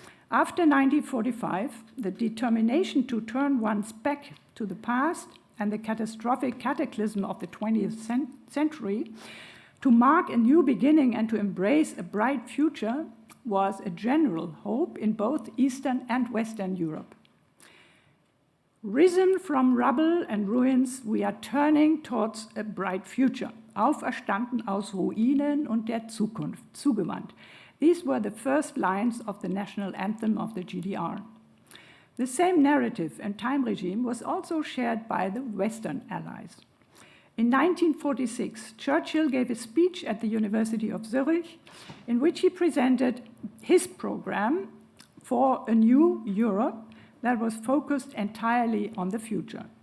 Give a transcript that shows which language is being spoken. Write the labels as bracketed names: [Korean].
[English] After 1945, the determination to turn one's back to the past and the catastrophic cataclysm of the 20th century, to mark a new beginning and to embrace a bright future, was a general hope in both Eastern and Western Europe. Risen from rubble and ruins, we are turning towards a bright future. [German] Auferstanden aus Ruinen und der Zukunft, zugewandt. [English] These were the first lines of the national anthem of the GDR. The same narrative and time regime was also shared by the Western allies. In 1946, Churchill gave a speech at the University of Zurich in which he presented his program for a new Europe that was focused entirely on the future.